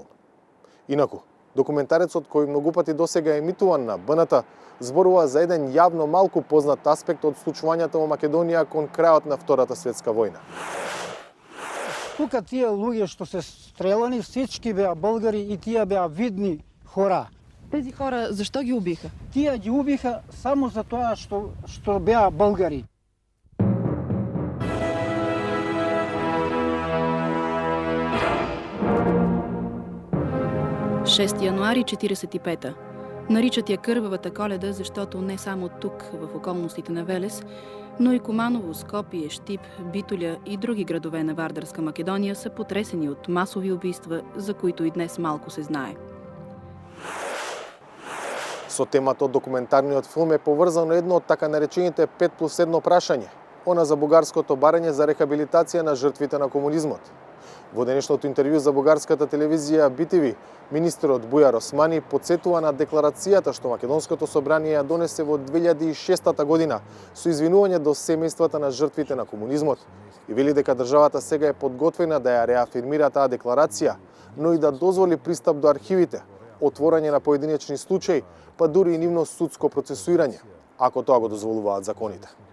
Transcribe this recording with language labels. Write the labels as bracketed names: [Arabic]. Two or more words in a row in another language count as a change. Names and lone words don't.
[Macedonian] Инаку, документарецот кој многу пати досега е емитуван на БНТ зборува за еден јавно малку познат аспект од случувањата во Македонија кон крајот на Втората светска војна. Тука тие луѓе што се стрелани, всички беа българи и тие беа видни хора. [Bulgarian] Тези хора защо ги убиха? [Macedonian] Тие ги убиха само за тоа што беа българи. [Bulgarian] Шести януари 45-та. Наричат я кървавата Коледа, защото не само тук, в околностите на Велес, но и Куманово, Скопие, Щип, Битоля и други градове на Вардарска Македония са потресени от масови убийства, за които и днес малко се знае. [Macedonian] Со темата од документарниот филм е поврзано едно од така наречените 5+1 прашање, она за бугарското барање за рехабилитација на жртвите на комунизмот. Во денешното интервју за бугарската телевизија BTV, министерот Бујар Османи подсетува на декларацијата што Македонското собрание ја донесе во 2006 година со извинување до семејствата на жртвите на комунизмот и вели дека државата сега е подготвена да ја реафирмира таа декларација, но и да дозволи пристап до архивите, отворање на поединечни случаи, па дури и нивно судско процесуирање, ако тоа го дозволуваат законите.